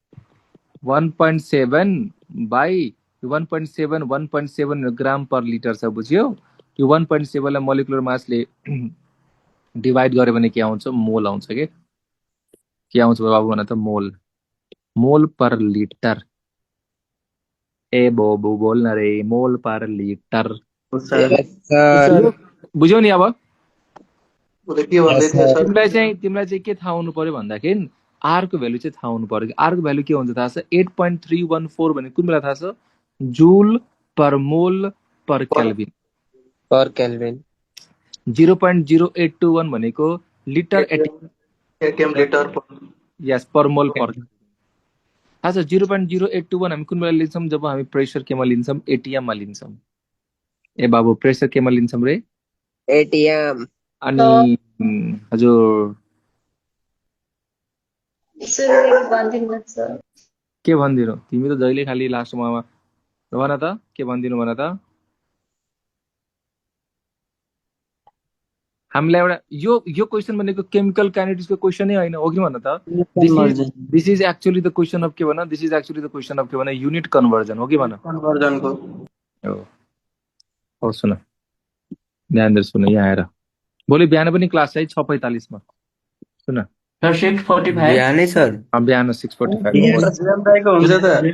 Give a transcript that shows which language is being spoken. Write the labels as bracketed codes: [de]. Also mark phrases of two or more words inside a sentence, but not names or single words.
[ne] 1.7 बाई 1.7 [en] gram per liter [ne] छ बुझ्यौ यो 1.7 लाई [en] molecular massले [ne] डिभाइड गर्यो भने के आउँछ मोल आउँछ के आउँछ बाबु भन त [en] mole per liter [ne] ए बाबु बोल्न रे [en] mole per liter [ne] सर बुझ्यौ नि अब उसले के भन्दै थियो सर तिमीलाई चाहिँ के थाहा हुनु पर्यो भन्दाखेरि आर को भ्यालु चाहिँ थाहा हुनु पर्यो आर को भ्यालु के हुन्छ थाहा छ 8.314 भने कुन बेला थाहा छ [en] joule per mole per kelvin per kelvin [ne] 0.0821 भनेको लिटर [en] atm liter per [ne] यस पर मोल पर थाहा छ 0.0821 हामी कुन बेला लिन्छौँ जब हामी प्रेसर केमा लिन्छौँ एटीएम मा लिन्छौँ ए बाबु प्रेसर केमा लिन्छौँ रे एटीएम अनि हजुर के भनिदिनु तिमी त जहिले खाली लास्टमा भन त के भनिदिनु भन त हामीलाई एउटा यो क्वेसन भनेको [en] chemical kineticsको [ne] क्वेसनै होइन हो कि भन त [en] this is actually the question of [ne] के भन [en] this is actually the question of [ne] के भन [en] unit conversion [ne] हो कि भन कन्भर्जनको हो सुन ध्यान दिएर सुन यहाँ आएर भोलि बिहान पनि क्लास है 6:45 मा सुन सर 6:45 बिहानै सर बिहान 6:45 जीवन दाइको हुन्छ त